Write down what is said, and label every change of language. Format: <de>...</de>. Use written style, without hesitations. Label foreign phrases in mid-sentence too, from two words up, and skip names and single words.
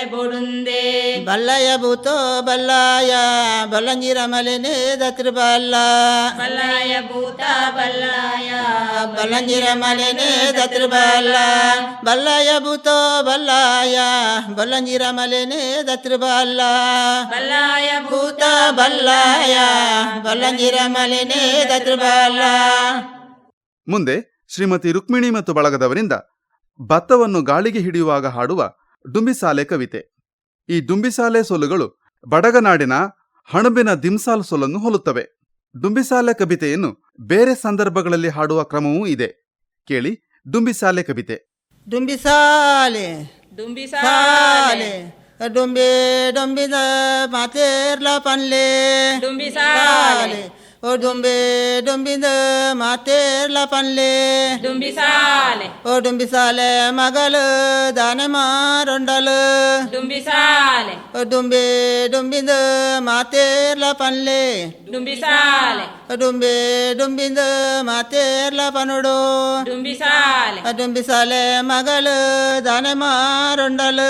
<tcy>ಬೋಡುಂದೆ ಬಲ್ಲಯ ಭೂತ ಬಲ್ಲಾಯ ಬಲ್ಲಂಜಿರ ಮಲೆನೆ ದತ್ರ ಬಲ್ಲ ಬಲ್ಲಯ ಭೂತ ಬಲ್ಲಾಯ ಬಲ್ಲಂಜಿರ ಮಲೆನೆ ದತ್ರ ಬಲ್ಲ ಬಲ್ಲಯ ಭೂತ ಬಲ್ಲಾಯ ಬಲ್ಲಂಜಿರ ಮಲೆನೆ ದತ್ರ ಬಲ್ಲ ಬಲ್ಲಯ ಭೂತ ಬಲ್ಲಾಯ ಬಲ್ಲಂಜಿರ ಮಲೆನೆ ದತ್ರ ಬಲ್ಲ.</tcy> <kn>ಮುಂದೆ ಶ್ರೀಮತಿ ರುಕ್ಮಿಣಿ ಮತ್ತು ಬಳಗದವರಿಂದ ಭತ್ತವನ್ನು ಗಾಳಿಗೆ ಹಿಡಿಯುವಾಗ ಹಾಡುವ ಡುಂಬಿಸಾಲೆ ಕವಿತೆ. ಈ ಡುಂಬಿಸಾಲೆ ಸೊಲುಗಳು ಬಡಗನಾಡಿನ ಹಣಬಿನ ದಿಮ್ಸಾಲ್ ಸೊಲನ್ನು ಹೋಲುತ್ತವೆ. ಡುಂಬಿಸಾಲೆ ಕವಿತೆಯನ್ನು ಬೇರೆ ಸಂದರ್ಭಗಳಲ್ಲಿ ಹಾಡುವ ಕ್ರಮವೂ ಇದೆ. ಕೇಳಿ ಡುಂಬಿಸಾಲೆ ಕವಿತೆ.</kn> <tcy>ಡುಂಬಿಸಾಲೆ ಡುಂಬಿಸಾಲೆ ಡುಂಬೆ ಡುಂಬಿದ ಮಾತೇರ್ಲ ಪನ್ಲೆ ಡುಂಬಿಸಾಲೆ ಓ ಡುಂಬೆ ಡುಂಬಿದ ಮಾತೇರ್ಲ ಪನ್ಲೆ ಡುಂಬಿಸಾಲೆ ಓ ಡುಂಬಿಸಾಲೆ ಮಗಳು ದಾನೆ ಮಾರೊಂಡಲು ಡುಂಬಿಸಾಲೆ ಓ ಡುಂಬೆ ಡುಂಬಿದ ಮಾತೇರ್ಲ ಪನ್ಲೆ ಡುಂಬಿಸಾಲೆ ಡುಂಬೆ ಡುಂಬಿದ ಮಾತೇರ್ಲ ಪನುಡು ಡುಂಬಿಸಾಲೆ ಡುಂಬಿಸಾಲೆ ಮಗಳು ದಾನೆ ಮಾರೊಂಡಲು</tcy>